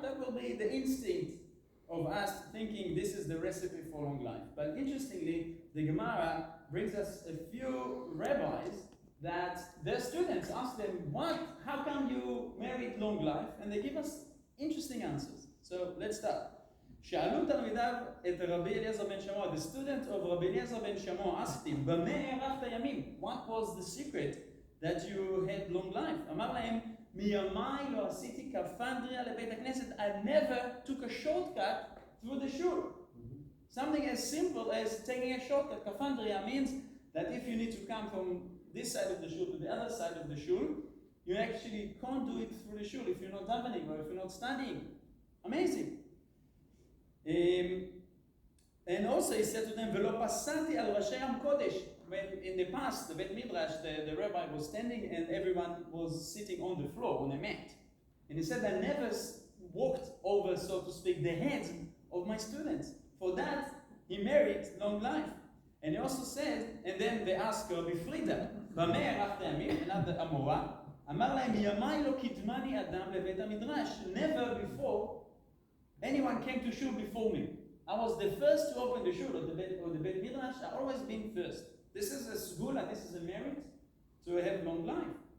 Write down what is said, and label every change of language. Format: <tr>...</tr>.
<en>That will be the instinct of us thinking this is the recipe for long life. But interestingly, the Gemara brings us a few rabbis that their students ask them, how come you married long life? And they give us interesting answers. So let's start.</en> <he>שאלו תלמידיו את רבי אליעזר בן שמוע,</he> <en>the student of Rabbi Eliezer ben Shammua asked him,</en> <he>במה הארכת ימים?</he> <en>What was the secret that you had long life?</en> <he>אמר להם, מימיי לא עשיתי כפנדריה לבית הכנסת.</he> <en>I never took a shortcut through the shul. Something as simple as taking a shortcut. Kafandria means that if you need to come from this side of the shul to the other side of the shul, you actually can't do it through the shul if you're not davening or if you're not studying. Amazing. And also he said to them,</en> <he>ולא פסעתי על ראשי עם קודש.</he> <en>When in the past, the Bet Midrash, the rabbi was standing and everyone was sitting on the floor, on a mat. And he said, I never walked over, so to speak, the heads of my students. For that, he married long life. And he also said, and then they asked Rabbi Friedler,</en> <he>במה הארכת ימים?</he> <en>another Amora,</en> <he>אמר להם, ימי לא קידמני אדם לבית המדרש.</he> <en>Never before anyone came to shul before me. I was the first to open the shul or the Bet Midrash. I've always been first. This is a segula, this is a merit to have long life.</en>